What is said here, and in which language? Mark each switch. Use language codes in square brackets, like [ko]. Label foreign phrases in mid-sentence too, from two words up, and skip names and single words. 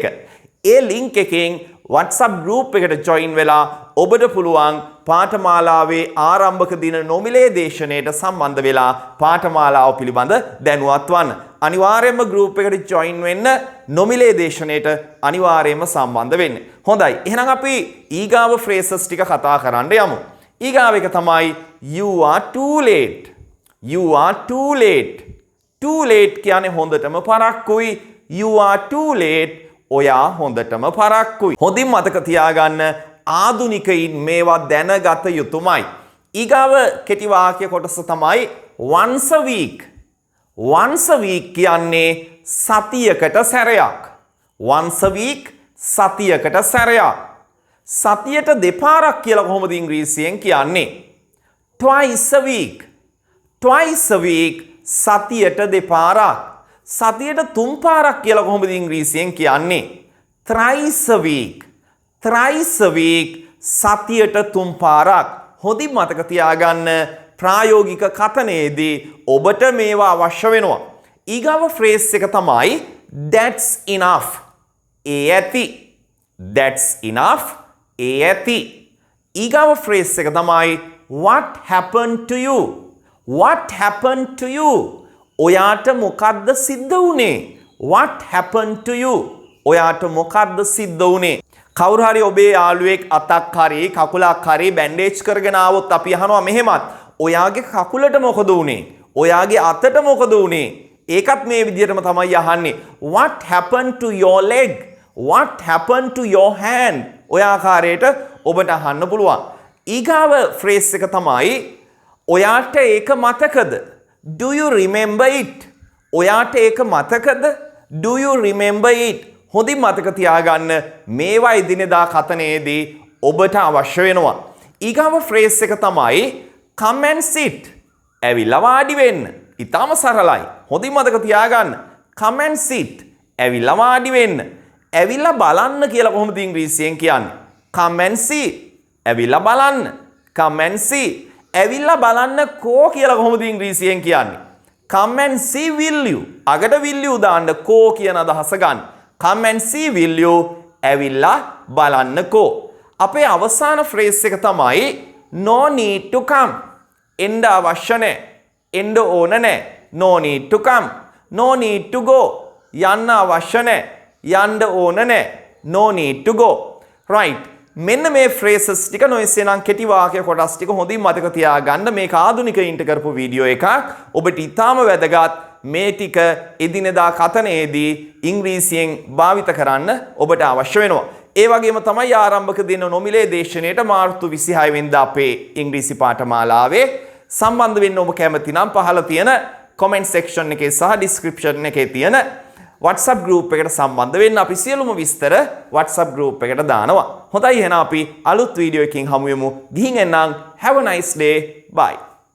[si] ඒ link එකෙන් WhatsApp group එකට join වෙලා ඔබට පුළුවන් පාඨමාලාවේ ආරම්භක දින නොමිලේ දේශනයට සම්බන්ධ වෙලා පාඨමාලාව පිළිබඳ දැනුවත් වන්න. අනිවාර්යයෙන්ම group එකට join වෙන්න නොමිලේ දේශනයට අනිවාර්යයෙන්ම සම්බන්ධ වෙන්න. හොඳයි. එහෙනම් අපි ඊගාව phrases ටික කතා කරන්න යමු. ඊගාව එක තමයි [en] you are too late. You are too late. Too late [si] කියන්නේ හොඳටම පරක්කුයි. [en] You are too late. [si] ඔයා හොඳටම පරක්කුයි. හොඳින් මතක තියාගන්න ආදුනිකයින් මේවා දැනගත යුතුමයි. ඊගාව කෙටි වාක්‍ය කොටස තමයි [en] once a week. Once a week [si] කියන්නේ සතියකට සැරයක්. [en] Once a week [si] සතියකට සැරයක්. සතියට දෙපාරක් කියලා කොහොමද ඉංග්‍රීසියෙන් කියන්නේ? [en] Twice a week. Twice a week [si] සතියට දෙපාරක්. සතියට තුන් පාරක් කියලා කොහොමද ඉංග්‍රීසියෙන් කියන්නේ? [en] Thrice a week. Thrice a week [si] සතියට තුන් පාරක්. හොඳින් මතක තියාගන්න ප්‍රායෝගික කතනයේදී ඔබට මේවා අවශ්‍ය වෙනවා. ඊගාව phrase එක තමයි [en] that's enough. [si] ඒ ඇති. [en] That's enough. [si] ඒ ඇති. ඊගාව phrase එක තමයි [en] what happened to you? What happened to you? [si] ඔයාට මොකද්ද සිද්ධ වුනේ? [en] What happened to you? [si] ඔයාට මොකද්ද සිද්ධ වුනේ? කවුරු හරි ඔබේ යාළුවෙක් අතක් හරි කකුලක් හරි බැන්ඩේජ් කරගෙන ආවොත් අපි අහනවා මෙහෙමත්. ඔයාගේ කකුලට මොකද වුනේ? ඔයාගේ අතට මොකද වුනේ? ඒකත් මේ විදිහටම තමයි අහන්නේ. [en] What happened to your leg? What happened to your hand? [si] ඔය ආකාරයට ඔබට අහන්න පුළුවන්. ඊගාව phrase එක තමයි ඔයාට ඒක මතකද? [en] Do you remember it? [si] ඔයාට ඒක මතකද? [en] Do you remember it? [si] හොඳින් මතක තියාගන්න මේවා එදිනෙදා කතනයේදී ඔබට අවශ්‍ය වෙනවා. ඊගාව phrase එක තමයි [en] come and sit. [si] ඇවිල්ලා වාඩි වෙන්න. ඊටම සරලයි. හොඳින් මතක තියාගන්න [en] come and sit. [si] ඇවිල්ලා වාඩි වෙන්න. ඇවිල්ලා බලන්න කියලා කොහොමද ඉංග්‍රීසියෙන් කියන්නේ? [en] come and see. [si] ඇවිල්ලා බලන්න. [en] come and see. [si] ඇවිල්ලා බලන්න කෝ කියලා කොහොමද ඉංග්‍රීසියෙන් කියන්නේ? [en] come and see will you. [si] අගට [en] will you [si] දාන්න කෝ කියන අදහස ගන්න. [en] come and see will you. [si] ඇවිල්ලා බලන්න කෝ. අපේ අවසාන phrase එක තමයි [en] no need to come. [si] එන්න අවශ්‍ය නැහැ. එන්න ඕන නැහැ. [en] no need to come. no need to go. [si] යන්න අවශ්‍ය නැහැ. යන්න ඕන නැහැ. [en] no need to go. right. [si] මෙන්න මේ phrases ටික නොයසේනම් කෙටි වාක්‍ය කොටස් ටික හොඳින් මතක තියාගන්න. මේක ආධුනිකයින්ට කරපු වීඩියෝ එකක්. ඔබට ඊටාම වැදගත්. මේ ටික එදිනෙදා කතනයේදී ඉංග්‍රීසියෙන් භාවිත කරන්න ඔබට අවශ්‍ය වෙනවා. ඒ වගේම තමයි ආරම්භක දින නොමිලේ දේශනයේට මාර්තු 26 වෙනිදා අපේ ඉංග්‍රීසි පාඨමාලාවේ සම්බන්ධ වෙන්න ඔබ කැමති නම් පහළ තියෙන [en] comment section [si] එකේ සහ description එකේ තියෙන WhatsApp group එකට සම්බන්ධ වෙන්න. අපි සියලුම විස්තර WhatsApp group එකට දානවා. හොඳයි එහෙනම් අපි අලුත් වීඩියෝ එකකින් හමු වෙමු. ගිහින් එන්නම්. [en] Have a nice day. Bye.